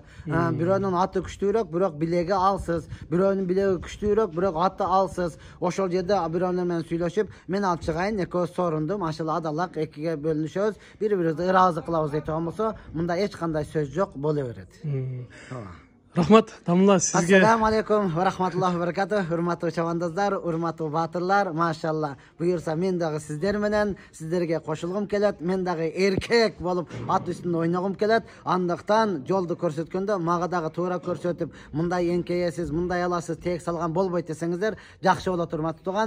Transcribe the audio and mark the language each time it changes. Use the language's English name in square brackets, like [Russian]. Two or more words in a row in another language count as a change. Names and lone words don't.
[Kyrgyz] Бирөөнүн аты күчтүүрөөк, бирок билеги алсыз, бирөөнүн билеги күчтүүрөөк, бирок аты алсыз. Ошол жерде бирөөнөр менен сүйлөшүп, мен алып чыгайын, экөөбүз соорундум, машалла адалак экиге бөлүнүшөбүз, бири-бирибизди ыраазы кылабыз дейт турган болсо, мында эч кандай сөз жок, боло берет. Рахмат, Дамла, сизге. [Arabic] السلام عليكم ورحمة الله وبركاته. [Kyrgyz] Урматтуу чабандоздар, урматтуу баатырлар, машалла. Буюрса мен дагы сиздер менен, сиздерге кошулгум келет. Мен дагы эркек болуп ат үстүндө ойногум келет. Андыктан жолду көрсөткөндө мага дагы туура көрсөтүп, мындай эңкейесиз, мындай аласыз, тек салган болбойт десеңиздер, жакшы болот, урматтуу туган.